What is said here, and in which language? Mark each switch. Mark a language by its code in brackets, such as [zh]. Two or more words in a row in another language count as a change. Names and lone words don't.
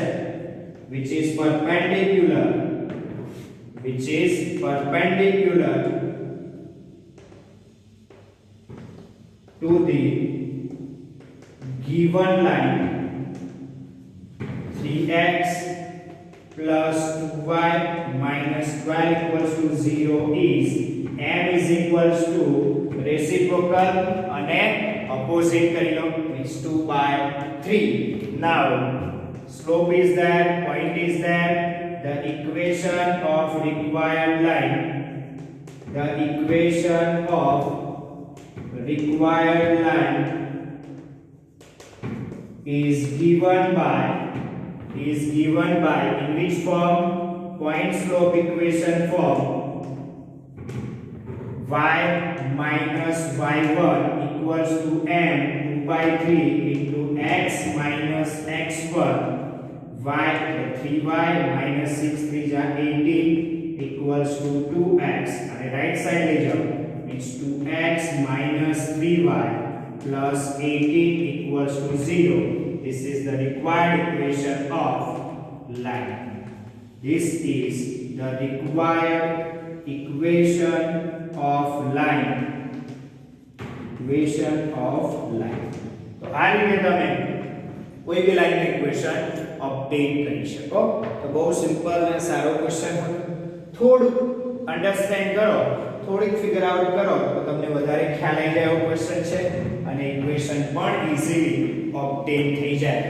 [en] which is perpendicular to the given line 3x plus 2y minus 12 equals to 0 is m is equals to reciprocal અને opposite [gu] કરી લો [en] means 2/3. now slope is there, point is there. The equation of required line is given by in which form? Point slope equation form. Y minus y1 equals to m 2/3 into x minus x1. Y 3y minus 6 3 18 equals to 2x. and right side [hi] ले जाओ [en] means 2x minus 3y plus 18 equals to 0. This is the required equation of line. This is the required equation of line. [gu] તો આ રીતે તમે કોઈ બી લાઈનની [en] equation update [gu] કરી શકો. તો બહુ સિમ્પલ અને સારો ક્વેશ્ચન હતો. થોડું અન્ડરસ્ટેન્ડ કરો, થોડીક [en] figure out [gu] કરો તો તમને વધારે ખ્યાલ આવી જાય એવો ક્વેશ્ચન છે અને ઇક્વેશન પણ [en] easily obtain [gu] થઈ જાય.